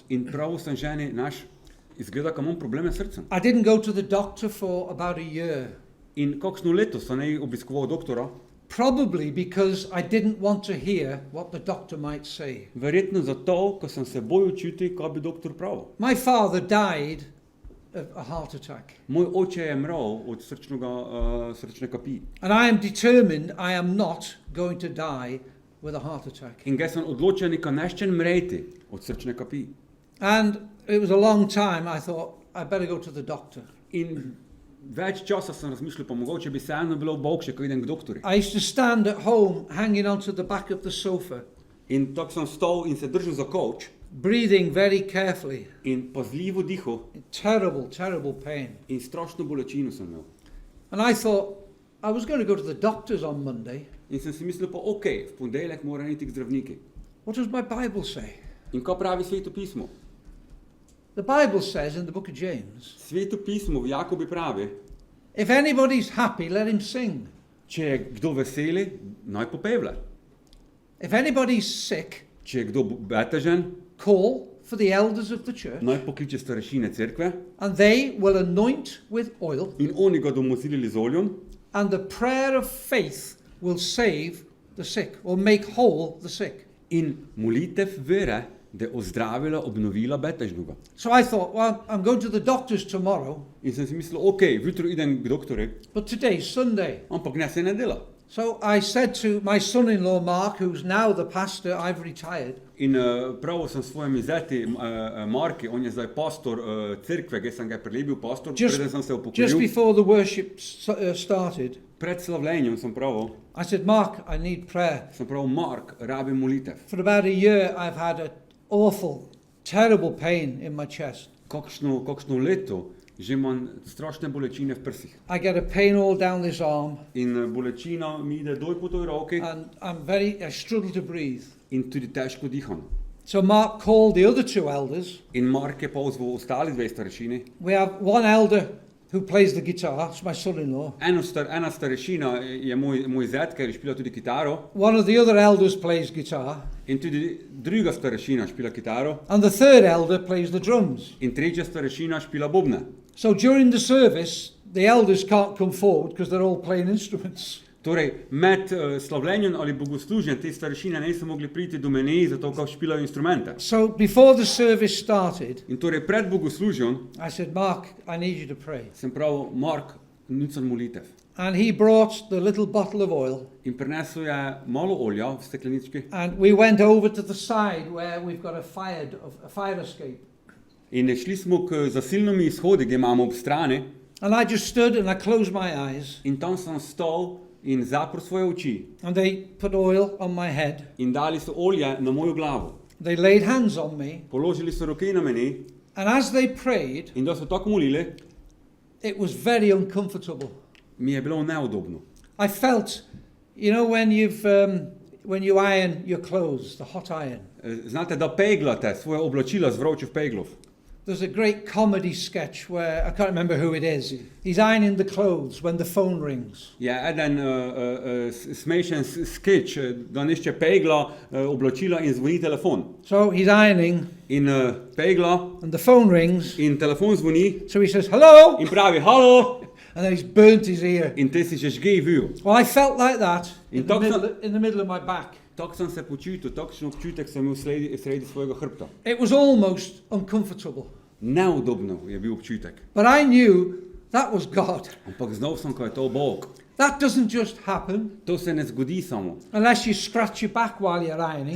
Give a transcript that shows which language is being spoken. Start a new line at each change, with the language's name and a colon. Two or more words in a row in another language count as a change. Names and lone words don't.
Slovenian: In prav sem ženi, izgleda, da imam probleme s srcem.
English: I didn't go to the doctor for about a year,
Slovenian: In kakšno leto sem ne obiskoval doktora,
English: probably because I didn't want to hear what the doctor might say.
Slovenian: verjetno zato, ker sem se bojal čuti, kaj bi doktor pravil.
English: My father died of a heart attack.
Slovenian: Moj oče je mral od srčne kapi.
English: And I am determined I am not going to die with a heart attack.
Slovenian: In ga sem odločen, da neščen mreti od srčne kapi.
English: And it was a long time. I thought, I better go to the doctor.
Slovenian: In več časa sem razmišljal, pa mogoče bi se eno bilo boljše, ko idem k doktorju.
English: I used to stand at home hanging onto the back of the sofa,
Slovenian: In tako sem stal in se držal za kavč
English: breathing very carefully.
Slovenian: in pazljivo dihal
English: Terrible, terrible pain.
Slovenian: in strašno bolečino sem imel.
English: And I thought, I was going to go to the doctors on Monday.
Slovenian: In sem si mislil, pa ok, v ponedeljek moram iti k zdravniki.
English: What does my Bible say?
Slovenian: In kaj pravi Sveto pismo?
English: The Bible says in the book of James,
Slovenian: Sveto pismo v Jakobi pravi,
English: if anybody's happy, let him sing.
Slovenian: če je kdo veseli, naj popevlja.
English: If anybody's sick,
Slovenian: Če je kdo betežen,
English: call for the elders of the church,
Slovenian: naj pokliče starešine cerkve
English: and they will anoint with oil,
Slovenian: in oni ga bomo zilili z oljem
English: and the prayer of faith will save the sick or make whole the sick.
Slovenian: in molitev vere, da je ozdravila, obnovila betežnega.
English: So I thought, well, I'm going to the doctors tomorrow,
Slovenian: In sem si mislil, ok, jutro idem k doktorju,
English: but today's Sunday.
Slovenian: ampak ne se ne dela.
English: So I said to my son-in-law, Mark, who's now the pastor, I've retired,
Slovenian: In prav sem svojimi zeti Marki, on je zdaj pastor cerkve, ki sem ga prelebil pastor, preden sem se
English: just
Slovenian: upokojil.
English: before the worship started,
Slovenian: Pred slavljenjem sem pravil,
English: I said, Mark, I need prayer.
Slovenian: sem pravil, Mark, rabim molitev.
English: For about a year, I've had an awful, terrible pain in my chest.
Slovenian: Kakšno leto že imam strašne bolečine v prsih.
English: I get a pain all down this arm,
Slovenian: In bolečina mi ide dol po toj roki
English: and I struggle to breathe.
Slovenian: in tudi težko diham.
English: So Mark called the other two elders.
Slovenian: In Mark je pozval ostali dve starešini.
English: We have one elder who plays the guitar, it's my son-in-law.
Slovenian: Ena starešina je moj zet, ker je špila tudi kitaro.
English: One of the other elders plays guitar,
Slovenian: In tudi druga starešina špila kitaro.
English: and the third elder plays the drums.
Slovenian: In tretja starešina špila bobne.
English: So during the service, the elders can't come forward because they're all playing instruments.
Slovenian: Torej, med slavljenjem ali bogoslužjem te starešine niso mogli priti do mene, zato ker špilajo instrumente.
English: So before the service started,
Slovenian: In torej pred bogoslužjem
English: I said, Mark, I need you to pray.
Slovenian: sem pravil, Mark, nucam molitev.
English: And he brought the little bottle of oil,
Slovenian: In prinesel je malo olja v steklenički.
English: and we went over to the side where we've got a fire escape.
Slovenian: In šli smo k zasilnimi izhodi, ki imamo ob strani.
English: And I just stood and I closed my eyes,
Slovenian: In tam sem stal in zaprl svoje oči.
English: and they put oil on my head.
Slovenian: In dali so olje na mojo glavo.
English: They laid hands on me,
Slovenian: Položili so roke na meni
English: and as they prayed,
Slovenian: in da so tako molili,
English: it was very uncomfortable.
Slovenian: mi je bilo neudobno.
English: I felt, you know, when you iron your clothes, the hot iron.
Slovenian: Znate, da peglate svoje oblačila z vročih peglov.
English: There's a great comedy sketch where, I can't remember who it is, he's ironing the clothes when the phone rings.
Slovenian: Je eden smešen sketch, da nišče pegla oblačila in zvoni telefon.
English: So he's ironing,
Slovenian: In pegla
English: and the phone rings,
Slovenian: in telefon zvoni
English: so he says, hello,
Slovenian: in pravi, halo,
English: and then he's burnt his ear.
Slovenian: in te si že žgej vil.
English: Well, I felt like that
Slovenian: In
English: in the middle of my back.
Slovenian: Tako sem se počutil, takšen občutek sem imel sredi svojega hrbta.
English: It was almost uncomfortable.
Slovenian: Neudobno je bil občutek.
English: But I knew that was God.
Slovenian: Ampak znal sem, ko je to Bog.
English: That doesn't just happen
Slovenian: To se ne zgodi samo.
English: unless you scratch your back while you're ironing.